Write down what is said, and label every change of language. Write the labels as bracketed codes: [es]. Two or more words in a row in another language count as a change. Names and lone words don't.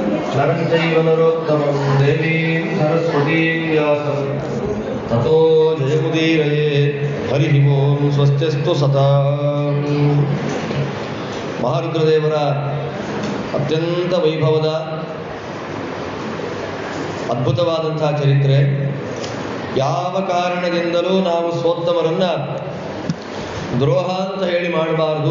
[sa] ನರಂಚೈವ ನರೋತ್ತಮಂ ದೇವೀಂ ಸರಸ್ವತೀಂ ವ್ಯಾಸಂ ತಥೋ ಜಯಮುದೀರಯೇ. ಹರಿ ಓಂ. ಸ್ವಸ್ತಿಸ್ತು ಸದಾ. [kn] ಮಹಾರುದ್ರದೇವರ ಅತ್ಯಂತ ವೈಭವದ ಅದ್ಭುತವಾದಂತಹ ಚರಿತ್ರೆ. ಯಾವ ಕಾರಣದಿಂದಲೂ ನಾವು ಸ್ವೋತ್ತಮರನ್ನ ದ್ರೋಹ ಅಂತ ಹೇಳಿ ಮಾಡಬಾರದು.